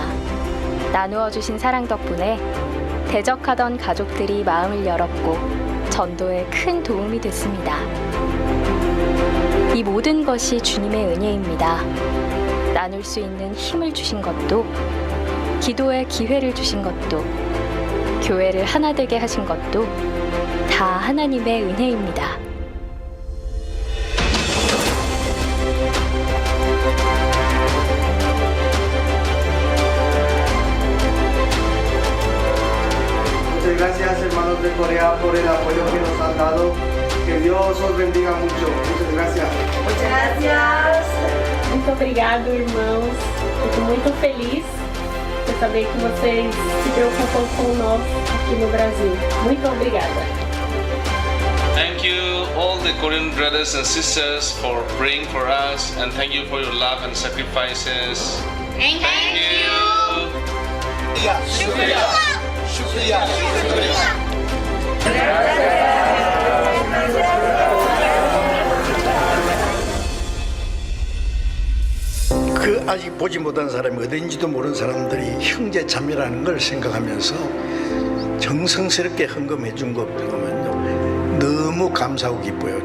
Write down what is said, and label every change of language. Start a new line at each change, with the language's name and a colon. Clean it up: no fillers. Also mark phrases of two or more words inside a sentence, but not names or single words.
Korean: 나누어 주신 사랑 덕분에 대적하던 가족들이 마음을 열었고 전도에 큰 도움이 됐습니다. 이 모든 것이 주님의 은혜입니다. 나눌 수 있는 힘을 주신 것도, 기도의 기회를 주신 것도, 교회를 하나 되게 하신 것도 다 하나님의 은혜입니다.
Spanish: Muchas gracias, hermanos de Corea, por el apoyo que nos han dado. Que Dios os bendiga mucho. Muchas gracias. Muchas gracias.
Portuguese: Muito obrigado, irmãos. Fico muito feliz por saber que vocês se preocupam com nós aqui no Brasil. Muito obrigada.
English: Thank you, all the Korean brothers and sisters, for praying for us, and thank you for your love and sacrifices. Thank you.
Korean: 그 아직 보지 못한 사람이 어딘지도 모르는 사람들이 형제 자매라는 걸 생각하면서 정성스럽게 헌금해 준 거 보면요, 너무 감사하고 기뻐요.